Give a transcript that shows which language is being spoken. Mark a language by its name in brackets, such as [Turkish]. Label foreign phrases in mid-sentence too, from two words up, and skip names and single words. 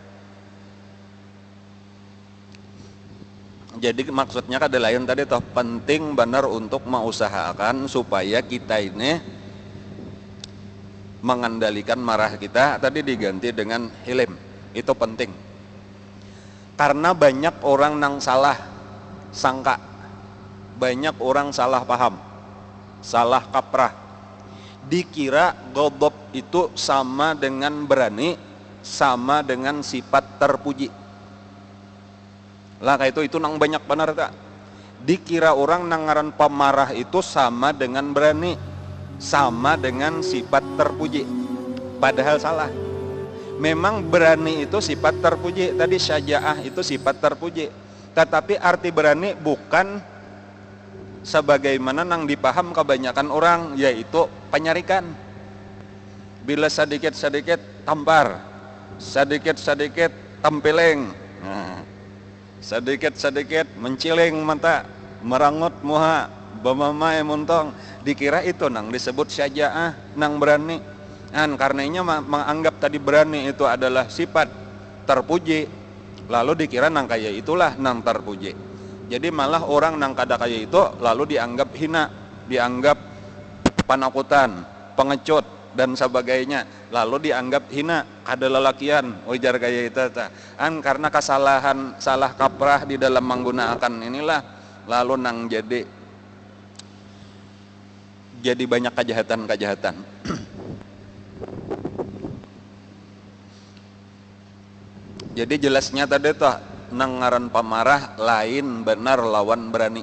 [Banjar] Jadi maksudnya kada lain tadi toh, penting benar untuk mengusahakan supaya kita ini mengendalikan marah kita tadi diganti dengan hilim. Itu penting. Karena banyak orang nang salah sangka, banyak orang salah paham, salah kaprah, dikira ghadab itu sama dengan berani, sama dengan sifat terpuji. Lah kayak itu nang banyak benar tak? Dikira orang nang ngaran pemarah itu sama dengan berani, sama dengan sifat terpuji. Padahal salah. Memang berani itu sifat terpuji, tadi syajaah itu sifat terpuji. Tetapi arti berani bukan sebagaimana nang dipaham kebanyakan orang, yaitu penyarikan. Bila sedikit-sedikit tampar, sedikit-sedikit tempeleng, sedikit-sedikit menciling mata, merangut muha, bamamai muntong, dikira itu nang disebut syajaah, nang berani. Karenanya menganggap tadi berani itu adalah sifat terpuji, lalu dikira nang kaya itulah nang terpuji. Jadi malah orang nang kada kaya itu lalu dianggap hina, dianggap panakutan, pengecut dan sebagainya, lalu dianggap hina, kada lelakian, ujar kaya itu karena kesalahan, salah kaprah di dalam menggunakan inilah, lalu nang jadi banyak kejahatan-kejahatan. Jadi jelasnya tadi tuh nangaran pamarah lain benar lawan berani.